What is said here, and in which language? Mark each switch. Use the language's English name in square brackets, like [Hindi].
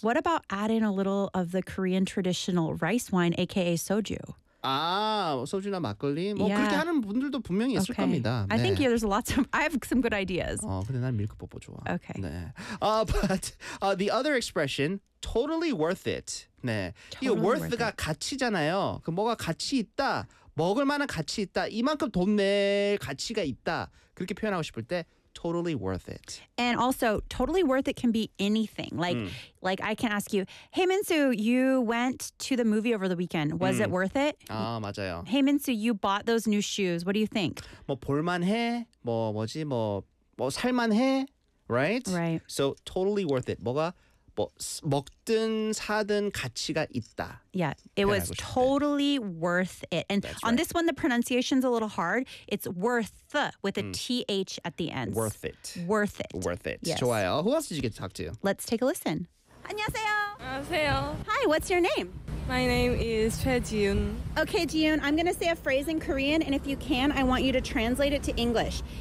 [English] What about adding a little of the Korean traditional rice wine, aka soju? [Korean] 아, 소주나 막걸리? 뭐 yeah. 그렇게 하는 분들도 분명히 있을 [English] okay. [Korean] 겁니다. 네. [English] I think yeah, there's lots of, I have some good ideas. [Korean] 어, 근데 난 밀크 뽀뽀 좋아. [English] Okay. 네. But the other expression, totally worth it. 네. Totally [Korean] 이 worth가 가치잖아요. 그 뭐가 가치 있다, 먹을 만한 가치 있다, 이만큼 돈 낼 가치가 있다. 그렇게 표현하고 싶을 때, [English] totally worth it. And also, totally worth it can be anything. Like, like I can ask you, hey, Minsu, you went to the movie over the weekend. Was it worth it? [Korean] 아, 맞아요. [English] Hey, Minsu, you bought those new shoes. What do you think? [Korean] 뭐 볼만해, 뭐 뭐지, 뭐 살만해, right? [English] Right. So, totally worth it. [Korean] 뭐가? 뭐 먹든 사든 가치가 있다. [English] Yeah, it was totally worth it. And That's on right. this one, the pronunciation's a little hard. It's worth with a th at the end. Worth it. Worth it. Worth it. Yes. [Korean] 좋아요. [English] Who else did you get to talk to? Let's take a listen. [Korean] 안녕하세요. 안녕하세요. [English] Hi, what's your name? My name is Choi Jiyun. Okay, Jiyun, I'm going to say a phrase in Korean, and if you can, I want you to translate it to English.